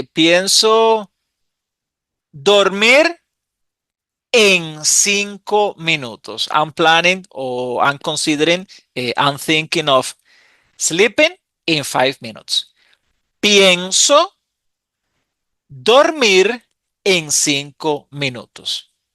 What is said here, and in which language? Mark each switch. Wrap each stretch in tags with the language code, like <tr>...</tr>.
<es>Pienso dormir en 5 minutos.</es> <en>I'm planning or I'm considering, I'm thinking of sleeping in 5 minutes.</en> <es>Pienso dormir en 5 minutos.</es>